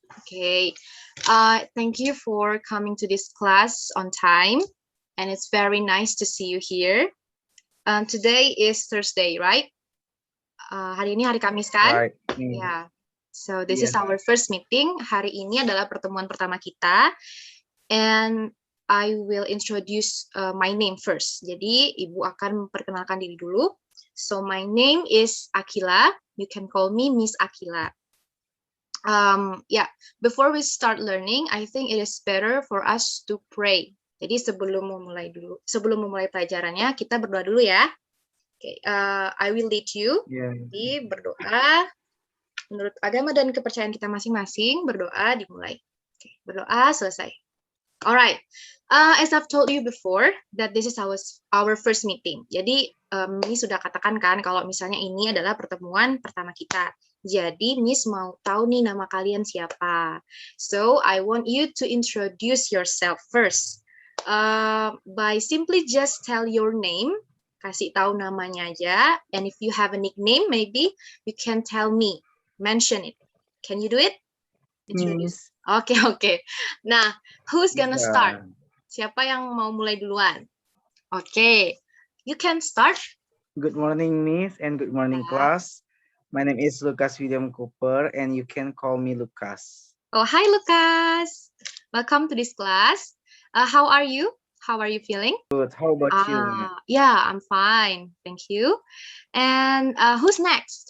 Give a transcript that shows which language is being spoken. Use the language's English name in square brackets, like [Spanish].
[English] Okay, thank you for coming to this class on time, and it's very nice to see you here. Today is Thursday, right? [Indonesian] Hari ini hari Kamis kan? [English] Right. Yeah. So this is our first meeting. [Indonesian] Hari ini adalah pertemuan pertama kita, [English] and I will introduce my name first. [Indonesian] Jadi Ibu akan memperkenalkan diri dulu. [English] So my name is Akila. You can call me Miss Akila. Before we start learning, I think it is better for us to pray. [Indonesian] Jadi sebelum memulai pelajarannya, kita berdoa dulu ya. Okay, [English] I will lead you. [Indonesian] Jadi berdoa menurut agama dan kepercayaan kita masing-masing. Berdoa dimulai. Okay, berdoa selesai. [English] Alright, as I've told you before, that this is our first meeting. [Indonesian] Jadi ini sudah katakan kan kalau misalnya ini adalah pertemuan pertama kita. Jadi Miss mau tahu nih nama kalian siapa. [English] So I want you to introduce yourself first. By simply just tell your name, [Indonesian] kasih tahu namanya aja. [English] And if you have a nickname, maybe you can tell me, mention it. Can you do it? Introduce. Okay. Nah, who's gonna start? [Indonesian] Siapa yang mau mulai duluan? [English] Okay, you can start. Good morning, Miss, and good morning, class. My name is Lucas William Cooper, and you can call me Lucas. Oh, hi, Lucas. Welcome to this class. How are you? How are you feeling? Good. How about you? Yeah, I'm fine. Thank you. And who's next?